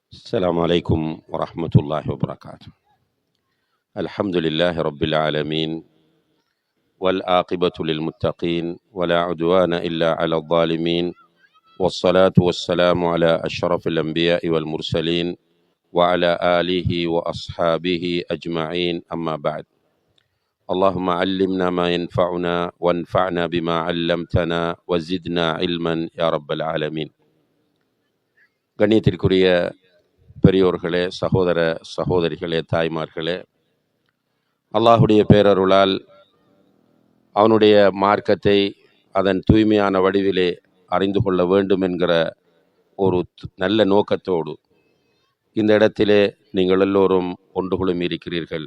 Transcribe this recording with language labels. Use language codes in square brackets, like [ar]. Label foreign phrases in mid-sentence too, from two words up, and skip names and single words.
[ar] السلام عليكم ورحمة الله وبركاته. الحمد لله رب العالمين والعاقبة للمتقين ولا عدوان إلا على الظالمين والصلاة والسلام على أشرف الأنبياء والمرسلين وعلى آله وأصحابه أجمعين، أما بعد. اللهم علمنا ما ينفعنا وانفعنا بما علمتنا وزدنا علما يا رب العالمين. [ta] கண்ணியத்திற்குரிய பெரியோர்களே, சகோதர சகோதரிகளே, தாய்மார்களே, அல்லாஹுடைய பேரருளால் அவனுடைய மார்க்கத்தை அதன் தூய்மையான வடிவிலே அறிந்து கொள்ள வேண்டும் என்கிற ஒரு நல்ல நோக்கத்தோடு இந்த இடத்திலே நீங்கள் எல்லோரும் ஒன்று குழுமி இருக்கிறீர்கள்.